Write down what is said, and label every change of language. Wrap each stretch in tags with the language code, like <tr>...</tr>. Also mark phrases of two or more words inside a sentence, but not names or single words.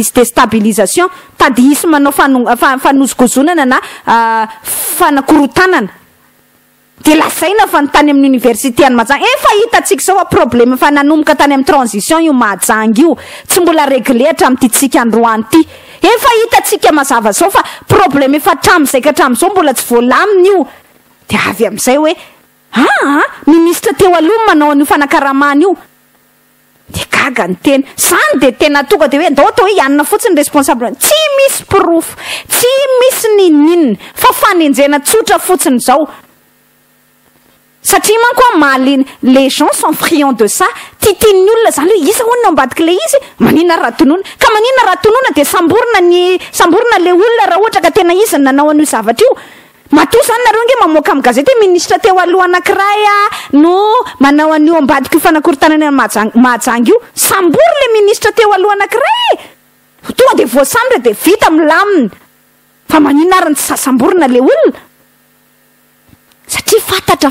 <mg>izy déstabilisation tady isy manao fanozogozonana na fanakorotanana de lasaina fa nytany amin'ny université any Mahajanga efa hitatsika zao a problème fa nanomboka tany amin'ny transition io Mahajanga io tsy mbola réglé hatramin'ity tsika androany ty efa hitatsika mazava zao fa problème efa hatram'izay ka hatram'izao mbola tsy voalamina io de avy am'izay hoe ministre teo aloha manao an'io fanakaramana io de gaga ny tena zany de tena tonga de hoe andao atao hoe ianona fotsiny responsable tsy misy proof tsy misy ninina fa fanenjena tsotra fotsiny zao satria manko maly</mg> <fr>les gens sont friands de ça</fr> <mg>titin'ny olona zany hoe isa hono ambadiky le izy manina ratonona ka manina ratonona de samborona le olona raha ohatra ka tena izy nanao an'io zavatra io matoa zany nareo nge mamoaka amin'ny gazety hoe ministre teo aloha anankiray no manao an'io ambadiky io fanakorotanana Mahajanga io sambory le ministre teo aloha anankiray tonga de voasambotra de vita milamina fa manina arany tsy sasamborona le olona satria fantatra</mg>